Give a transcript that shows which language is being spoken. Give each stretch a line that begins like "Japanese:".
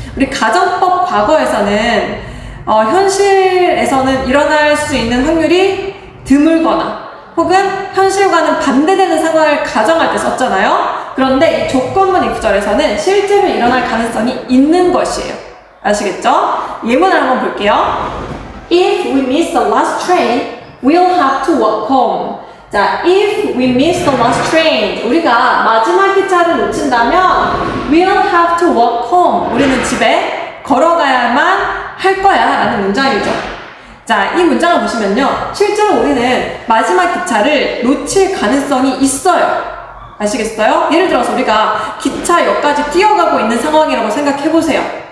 Korean: 우리 가정법 과거에서는 현실에서는 일어날 수 있는 확률이 드물거나 혹은 현실과는 반대되는 상황을 가정할 때 썼잖아요. 그런데 이 조건문 if절에서는 실제로 일어날 가능성이 있는 것이에요. 아시겠죠? 예문을 한번 볼게요.
English: If we miss the last train, we'll have to walk home. 자, if we miss the last train,
Korean: 우리가 마지막 기차를 놓친다면
English: we'll have to walk home.
Korean: 우리는 집에 걸어가야만 할 거야 라는 문장이죠. 자, 이 문장을 보시면요, 실제로 우리는 마지막 기차를 놓칠 가능성이 있어요. 아시겠어요? 예를 들어서 우리가 기차역까지 뛰어가고 있는 상황이라고 생각해보세요.